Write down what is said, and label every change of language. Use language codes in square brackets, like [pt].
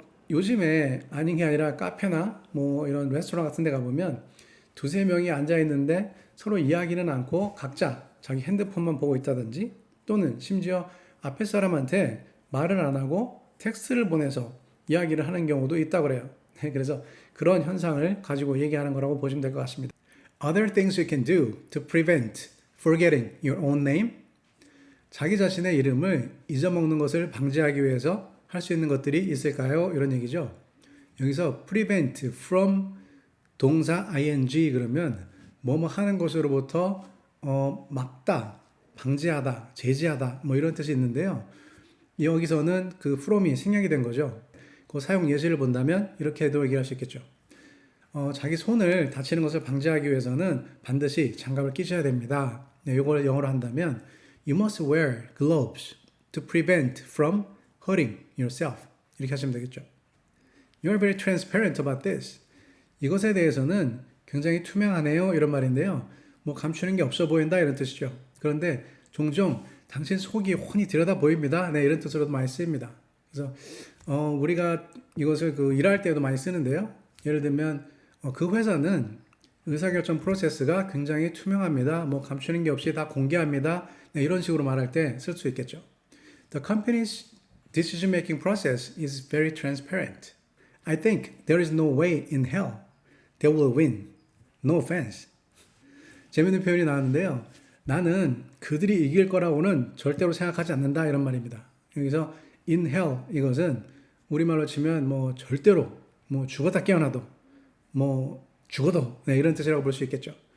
[ko] 요즘에 아닌 게 아니라 카페나 뭐 이런 레스토랑 같은 데 가보면 두세 명이 앉아 있는데 서로 이야기는 않고 각자 자기 핸드폰만 보고 있다든지 또는 심지어 앞에 사람한테 말을 안 하고 텍스트를 보내서 이야기를 하는 경우도 있다고 그래요. 그래서 그런 현상을 가지고 얘기하는 거라고 보시면 될 것 같습니다. [en] Other things you can do to prevent forgetting your own name. [ko] 자기 자신의 이름을 잊어먹는 것을 방지하기 위해서 할 수 있는 것들이 있을까요? 이런 얘기죠. 여기서 prevent from 동사 ing 그러면 뭐뭐 하는 것으로부터 막다, 방지하다, 제지하다 뭐 이런 뜻이 있는데요. 여기서는 그 from이 생략이 된 거죠. 그 사용 예시를 본다면 이렇게도 얘기할 수 있겠죠. 자기 손을 다치는 것을 방지하기 위해서는 반드시 장갑을 끼셔야 됩니다. 네, 이걸 영어로 한다면 [en] You must wear gloves to prevent from hurting yourself. [ko] 이렇게 하시면 되겠죠. [en] You are very transparent about this. [ko] 이것에 대해서는 굉장히 투명하네요. 이런 말인데요. 뭐 감추는 게 없어 보인다 이런 뜻이죠. 그런데 종종 당신 속이 훤히 들여다 보입니다. 네, 이런 뜻으로도 많이 쓰입니다. 그래서 우리가 이것을 일할 때도 많이 쓰는데요. 예를 들면 그 회사는 의사결정 프로세스가 굉장히 투명합니다. 뭐 감추는 게 없이 다 공개합니다. 네, 이런 식으로 말할 때 쓸 수 있겠죠. [en] The company's decision-making process is very transparent. I think there is no way in hell they will win. No offense. [ko] 재밌는 표현이 나왔는데요. 나는 그들이 이길 거라고는 절대로 생각하지 않는다 이런 말입니다. 여기서 in hell 이것은 우리말로 치면 뭐 절대로 뭐 죽었다 깨어나도 뭐 죽어도 네, 이런 뜻이라고 볼 수 있겠죠.